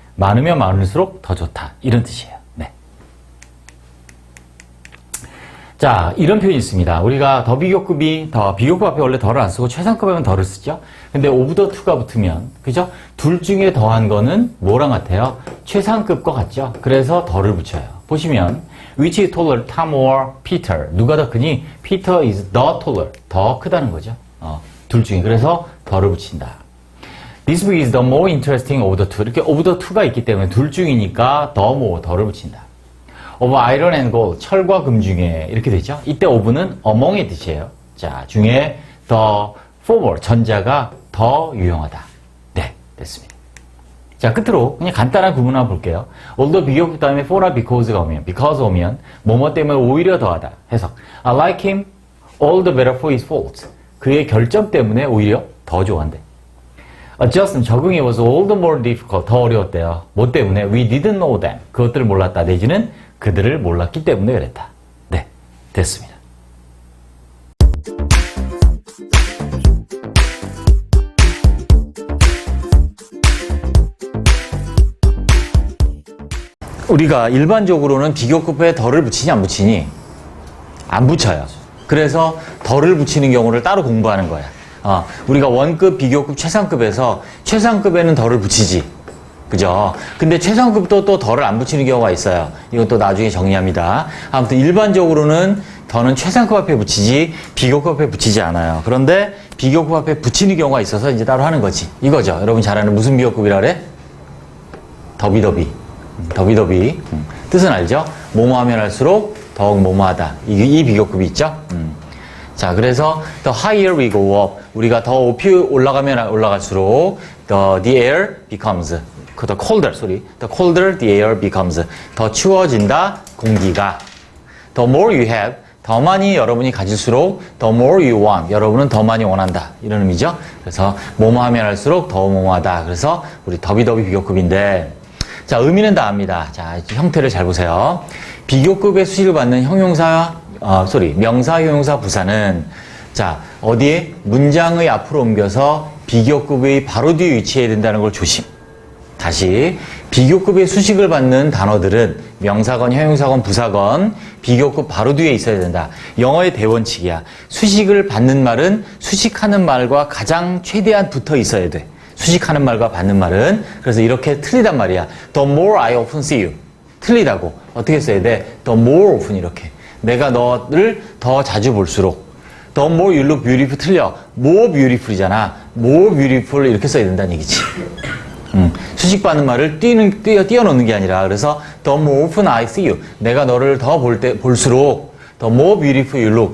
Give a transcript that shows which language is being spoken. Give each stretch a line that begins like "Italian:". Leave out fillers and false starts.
Korean: 많으면 많을수록 더 좋다. 이런 뜻이에요. 네. 자, 이런 표현이 있습니다. 우리가 더 비교급 앞에 원래 더를 안 쓰고 최상급하면 더를 쓰죠. 근데 over the to가 붙으면, 그죠? 둘 중에 더한 거는 뭐랑 같아요? 최상급과 같죠? 그래서 더를 붙여요. 보시면,
English: which is taller, Tom or Peter?
Korean: 누가 더 크니?
English: Peter is the taller.
Korean: 더 크다는 거죠. 둘 중에. 그래서 더를 붙인다.
English: This book is the more interesting of the two.
Korean: 이렇게 of the two가 있기 때문에 둘 중이니까 the more, 더를 붙인다.
English: of iron and gold.
Korean: 철과 금 중에. 이렇게 되죠. 이때 of는 among의 뜻이에요. 자, 중에 the former, 전자가 더 유용하다. 네, 됐습니다. 자, 끝으로 그냥 간단한 구문 한번 볼게요. although 비교급 다음에 for나 because가 오면, because 오면 뭐뭐 때문에 오히려 더하다. 해석.
English: I like him all the better for his faults.
Korean: 그의 결점 때문에 오히려 더 좋아한대.
English: adjustment,
Korean: 적응이
English: was all the more difficult.
Korean: 더 어려웠대요. 뭐 때문에?
English: we didn't know them.
Korean: 그것들을 몰랐다. 내지는 그들을 몰랐기 때문에 그랬다. 네, 됐습니다. 우리가 일반적으로는 비교급에 덜을 붙이니 안 붙이니? 안 붙여요. 그래서 덜을 붙이는 경우를 따로 공부하는 거야. 우리가 원급, 비교급, 최상급에서 최상급에는 덜을 붙이지. 그죠? 근데 최상급도 또 덜을 안 붙이는 경우가 있어요. 이건 또 나중에 정리합니다. 아무튼 일반적으로는 더는 최상급 앞에 붙이지 비교급 앞에 붙이지 않아요. 그런데 비교급 앞에 붙이는 경우가 있어서 이제 따로 하는 거지. 이거죠. 여러분 잘 아는 무슨 비교급이라 그래? 더비더비. 더비더비. 뜻은 알죠? 뭐뭐 하면 할수록 더욱 뭐뭐하다. 이 비교급이 있죠? 자, 그래서
English: the higher we go up,
Korean: 우리가 더 높이 올라가면 올라갈수록
English: the air becomes, the colder the air becomes,
Korean: 더 추워진다, 공기가.
English: the more you have,
Korean: 더 많이 여러분이 가질수록
English: the more you want,
Korean: 여러분은 더 많이 원한다. 이런 의미죠. 그래서 뭐뭐 하면 할수록 더 뭐뭐하다. 그래서 우리 더비더비 비교급인데, 자, 의미는 다 압니다. 자, 형태를 잘 보세요. 비교급의 수식을 받는 명사, 형용사, 부사는 자, 어디에? 문장의 앞으로 옮겨서 비교급의 바로 뒤에 위치해야 된다는 걸 조심. 다시, 비교급의 수식을 받는 단어들은 명사건, 형용사건, 부사건 비교급 바로 뒤에 있어야 된다. 영어의 대원칙이야. 수식을 받는 말은 수식하는 말과 가장 최대한 붙어 있어야 돼. 수식하는 말과 받는 말은. 그래서 이렇게 틀리단 말이야.
English: The more I often see you.
Korean: 틀리다고. 어떻게 써야 돼?
English: The more often
Korean: 이렇게. 내가 너를 더 자주 볼수록.
English: The more you look beautiful
Korean: 틀려.
English: More beautiful이잖아.
Korean: More beautiful 이렇게 써야 된다는 얘기지. 수식받는 말을 띄워놓는 게 아니라 그래서
English: The more often I see you.
Korean: 내가 너를 더 볼수록
English: The more beautiful you look.